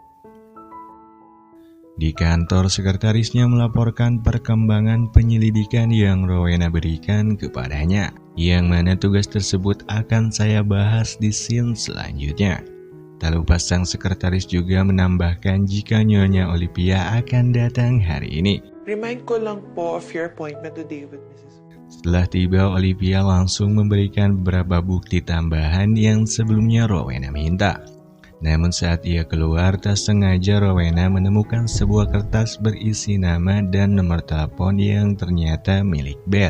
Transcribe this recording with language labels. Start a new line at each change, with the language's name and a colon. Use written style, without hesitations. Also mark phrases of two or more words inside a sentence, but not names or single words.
Indonesian: Di kantor, sekretarisnya melaporkan perkembangan penyelidikan yang Rowena berikan kepadanya, yang mana tugas tersebut akan saya bahas di scene selanjutnya. Tak lupa sang sekretaris juga menambahkan jika Nyonya Olivia akan datang hari ini.
English: Remind
Filipino: ko lang po
English: of your appointment today with Mrs.
Indonesian: Setelah tiba, Olivia langsung memberikan beberapa bukti tambahan yang sebelumnya Rowena minta. Namun saat ia keluar, tak sengaja Rowena menemukan sebuah kertas berisi nama dan nomor telepon yang ternyata milik Beth.